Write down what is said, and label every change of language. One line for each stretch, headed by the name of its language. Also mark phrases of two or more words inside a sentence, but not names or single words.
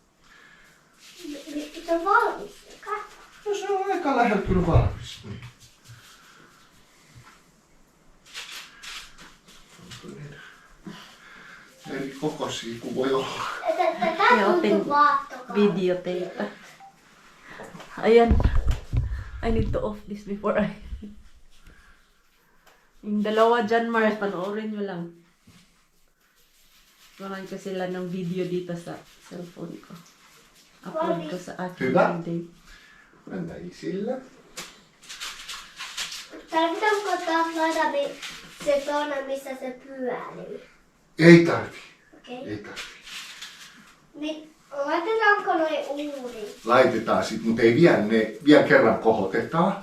Finnish: Se on valmis. Katso. No se on aika lähellä kyllä valmis. Niin. Eri kokoisia kuin voi olla. Tätä Joo, tuntuu otin vaahtokala. Video teitä.
Filipino: Ayan.
English: I need to off this before I...
Filipino: Yung dalawa dyan, Mars, panoorin nyo lang. Walan ko sila ng video dito sa cellphone ko. Upload ko sa aking
Finnish: Hyvä.
English: day.
Finnish: Mennään isille. Tarvitaanko taas laita se tuonne, missä se pyörii? Ei tarvi. Okei. Ei tarvi. Niin laitetaanko noi uuniin? Laitetaan sit, mutta ei vielä kerran kohotetaan.